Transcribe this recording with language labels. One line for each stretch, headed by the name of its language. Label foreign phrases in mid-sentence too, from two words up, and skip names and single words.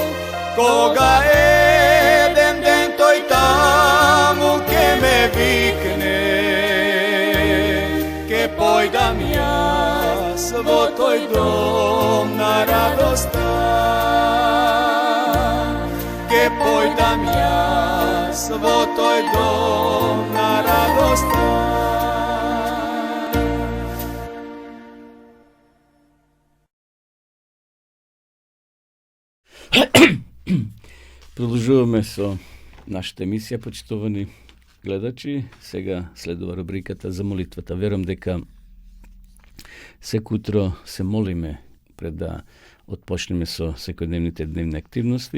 Macedonian: Кога еден ден тој тамо ќе ме викне, ќе појдам ја сво тој дом на радостан, ќе појдам ја сво тој дом на радостан. Продолжуваме со нашата емисија, почитувани гледачи. Сега следува рубриката за молитвата. Верам дека секој утро се молиме пред да отпочнеме со секојдневните дневни активности.